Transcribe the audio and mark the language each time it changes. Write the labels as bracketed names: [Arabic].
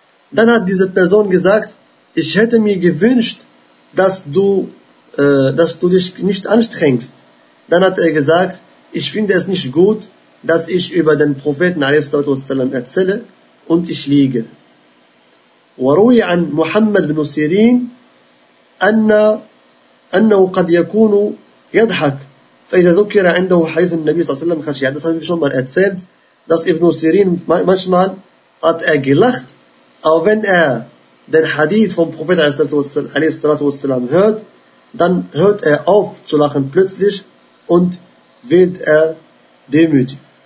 [German] Dann hat diese Person gesagt, ich hätte mir gewünscht, dass du dich nicht anstrengst. Dann hat er gesagt, ich finde es nicht gut, dass ich über den Propheten ﷺ erzähle und ich liege. [Arabic] وروي عن محمد بن سيرين أنه قد يكون يضحك فإذا ذكر عنده حديث النبي صلى الله عليه وسلم خشي. [German] Das haben wir schon mal erzählt, dass Ibn Sirin manchmal hat er gelacht, aber wenn er den Hadith vom Propheten ﷺ hört, dann hört er auf zu lachen plötzlich und wird er demütig.